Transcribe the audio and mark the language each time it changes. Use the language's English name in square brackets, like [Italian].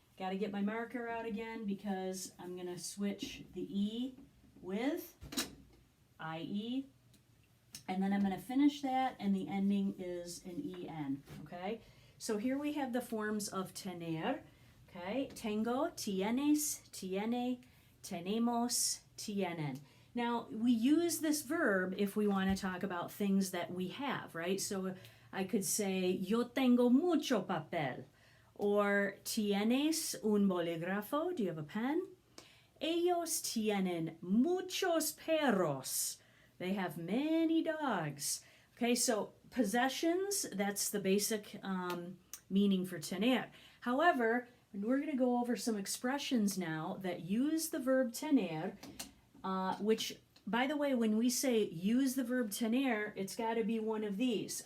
[English] Got to get my marker out again because I'm going to switch the E with IE. And then I'm going to finish that, and the ending is an EN, okay? So here we have the forms of tener, okay? [Spanish] Tengo, tienes, tiene, tenemos, tienen. [English] Now, we use this verb if we want to talk about things that we have, right? So I could say, [Spanish] yo tengo mucho papel. [English] Or, [Spanish] tienes un bolígrafo? [English] Do you have a pen? [Spanish] Ellos tienen muchos perros. [English] They have many dogs. Okay, so possessions, that's the basic meaning for tener. However, we're going to go over some expressions now that use the verb tener, which, by the way, when we say use the verb tener, it's got to be one of these.